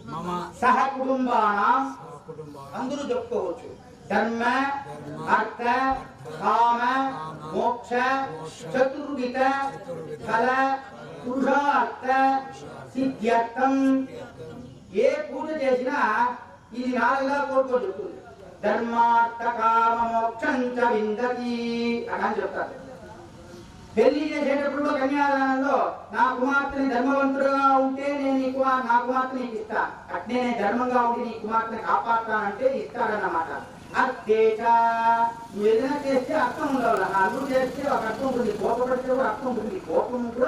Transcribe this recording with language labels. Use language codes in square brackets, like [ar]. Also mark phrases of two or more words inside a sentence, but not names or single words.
[sa] सह कुटुंबानां कुटुंब [te] अंदरू చెప్పుకోవచ్చు [sa] ధర్మ అర్థ కామ మోక్ష చతుర్విధ ఫల పురుషార్థ సిద్ధ్యర్థమ [te] ఏ పూజ చేసినా ఇది నాలుగుగా కోరుకోవచ్చు [sa] ధర్మార్థ కామ మోక్షం చ విందతి [te] అని చెప్తారు పెళ్లి చేసేటప్పుడు కన్యాదానంలో నా కుమార్తెని ధర్మవంతుడుగా ఉంటే నేను నీకు నా కుమార్తెని నీకు ఇస్తా అట్నే నేను ధర్మంగా ఉండి నీ కుమార్తెని కాపాడుతానంటే ఇస్తాడన్నమాట అర్థేచ నువ్వు ఏదైనా చేస్తే అర్థం ఉండాలి నా అల్లుడు చేస్తే ఒక అర్థం ఉంటుంది కోపపడితే కూడా అర్థం ఉంటుంది కోపం కూడా